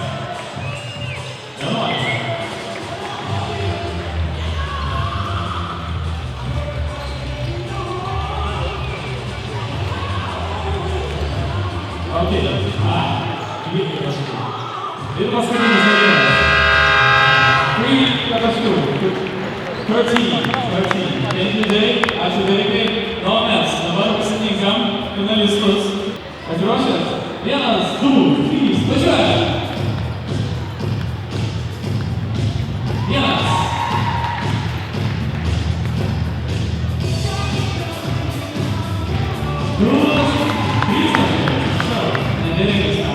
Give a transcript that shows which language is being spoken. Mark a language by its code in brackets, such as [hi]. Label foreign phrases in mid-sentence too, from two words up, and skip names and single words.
[lt] 11. Ok. 12 taškų. Ir paskutinis dalykas. 13 taškų. 13. [en] Thank you, Derek. [lt] Ačiū, Derekai. Na, o mes dabar pasitinkam finalistus. Pasiruošęs? 1, 2, 3, važiuojam! 1. 2, 3 taškai. Nederėkis.